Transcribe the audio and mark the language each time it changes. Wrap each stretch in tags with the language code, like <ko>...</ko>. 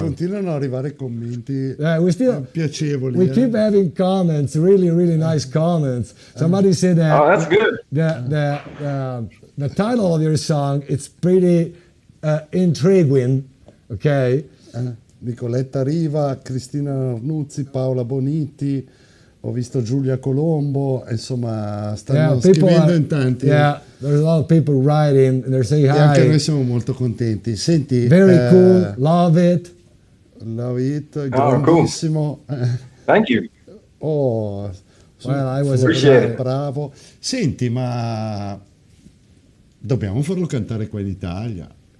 <it>Continuano ad arrivare commenti piacevoli.</it> <en>We keep having comments, really, really nice comments. Somebody said that. Oh, that's good. The title of your song, it's pretty intriguing. Okay. Nicoletta Riva, Cristina Arnuzzi, Paola Boniti.</en> <it>Ho visto Giulia Colombo, insomma, stanno scrivendo in tanti.</it> <en>Yeah, there's a lot of people writing, and they're saying hi.</en> <it>E anche noi siamo molto contenti. Senti,</it> <en>very cool, love it. Love it,</en> <it>grandissimo.</it> <en>Cool. Thank you. Oh, well, I was</en> <it>bravo. Senti, ma dobbiamo farlo cantare qua in Italia.</it>